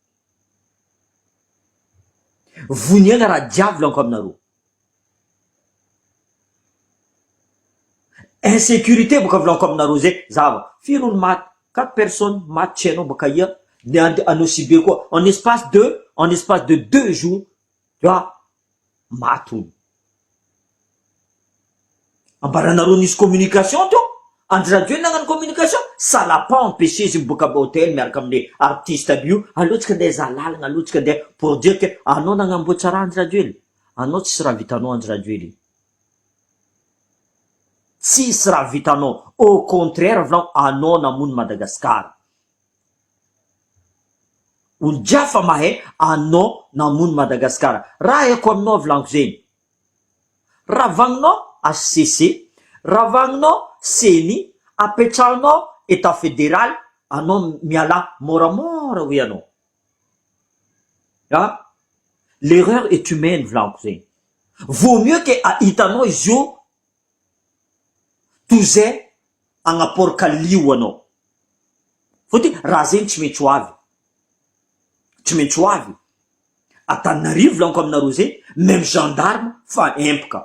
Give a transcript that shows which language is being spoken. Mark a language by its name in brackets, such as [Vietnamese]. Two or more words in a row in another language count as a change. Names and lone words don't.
[Malagasy] Voniagna raha jiaby lanko aminareo. Insécurité boka volako aminareo zay zava. Firy olo maty, 4 personnes maty tsy hainao baka ia. De anao si be koa [French] en espace de 2 jours, tu vois, [Malagasy] maty olo. Ambaranareo nisy communication to. Andry Rajoely nagnano communication, [French] ça l'a pas empêché [Malagasy] izy miboaka hôtel miaraka amin'ny artiste aby io. Alotsika andeha zalalagna, alotsika andeha [French] pour dire que [Malagasy] anao nagnamboatra raha Andry Rajoely. Anao tsisy raha vitanao Andry Rajoely. Tsisy raha vitanao. [French] Au contraire [Malagasy] volagno anao namono Madagascar. Olo jiaby fa mahay anao namono Madagascar. Raha haiko aminao volagno zegny. Ravagninao HCC, ravagninao CENI, apetrahanao [French] état fédéral, [Malagasy] anao miala moramora oui anao. [French] L'erreur est humaine volagno zegny. Vaut mieux que [Malagasy] hitanao izy io tozay agnaporaka lio anao. Fotony raha zegny tsy maintsy ho avy. Tsy maintsy ho avy. Antananarivo volagno aminareo zegny, [French] même gendarme [Malagasy] fa empaka.